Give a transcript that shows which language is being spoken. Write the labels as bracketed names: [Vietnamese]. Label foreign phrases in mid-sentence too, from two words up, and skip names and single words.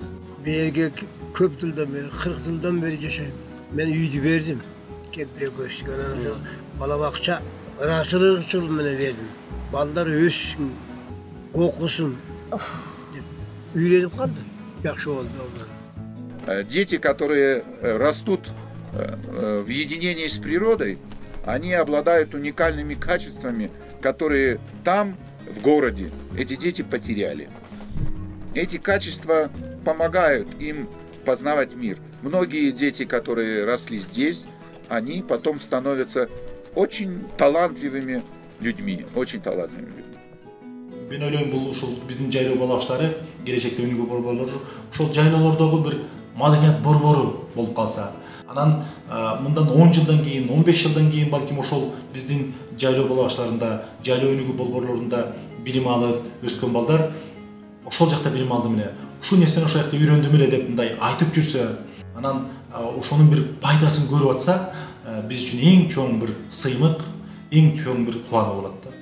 [Kyrgyz] Бу жерге көп жылдан бери, 40 жылдан бери жашайм. Мен үйдү бердим. Кепиле көчкөн бала бакча ыраачылык үчүн менен бердим. Балдар өссүн, окусун деп үйрөнүп калды. Жакшы болду. [Russian] Дети, которые растут в единении с природой, они обладают уникальными качествами, которые там, в городе, эти дети потеряли. Эти качества помогают им познавать мир. Многие дети, которые росли здесь, они потом становятся очень талантливыми людьми, очень талантливыми людьми. [Kyrgyz] Мен ойлойм, бул ушул биздин жайлоо балакчылары келечекте өнүгүү борборлор ошол жайлоолордогу бир маданият борбору болуп калса, анан мындан 10 жылдан кийин, 15 жылдан кийин балким ошол биздин жайлоо балакчыларында, жайлоо өнүгүү борборлорунда билим алып өскөн балдар ошол жакта билим алдым эле, ушул нерсени ошол жакта үйрөндүм эле деп мындай айтып жүрсө, анан ошонун бир пайдасын көрүп атса, биз үчүн эң чоң бир сыймык, эң чоң бир кубануу болот да.